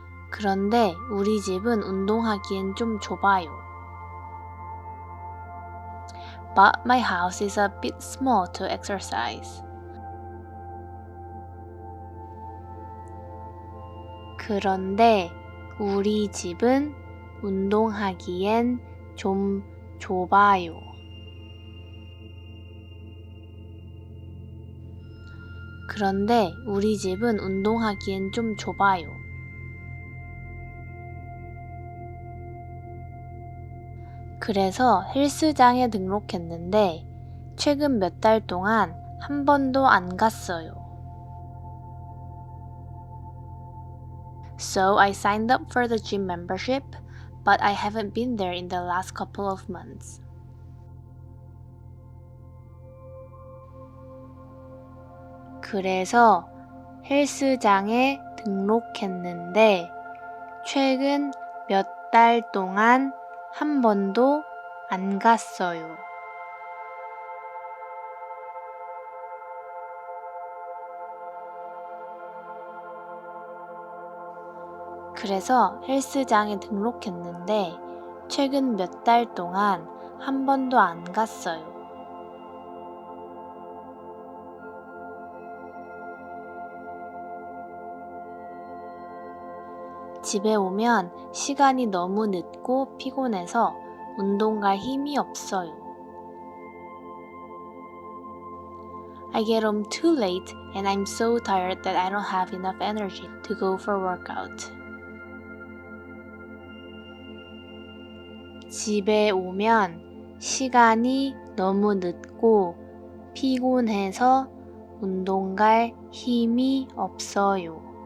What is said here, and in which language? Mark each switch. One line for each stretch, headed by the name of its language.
Korean: 그런데 우리 집은 운동하기엔 좀 좁아요.
English: But my house is a bit small to exercise.
Korean: 그런데 우리 집은 운동하기엔 좀 좁아요. 그런데 우리 집은 운동하기엔 좀 좁아요. 그래서 헬스장에 등록했는데 최근 몇 달 동안 한 번도 안 갔어요.
English: So I signed up for the gym membership, but I haven't been there in the last couple of months.
Korean: 그래서 헬스장에 등록했는데 최근 몇 달 동안 한 번도 안 갔어요. 그래서 헬스장에 등록했는데 최근 몇 달 동안 한 번도 안 갔어요. 집에 오면 시간이 너무 늦고 피곤해서 운동 갈 힘이 없어요.
English: I get home too late and I'm so tired that I don't have enough energy to go for workout.
Korean: 집에 오면 시간이 너무 늦고 피곤해서 운동 갈 힘이 없어요.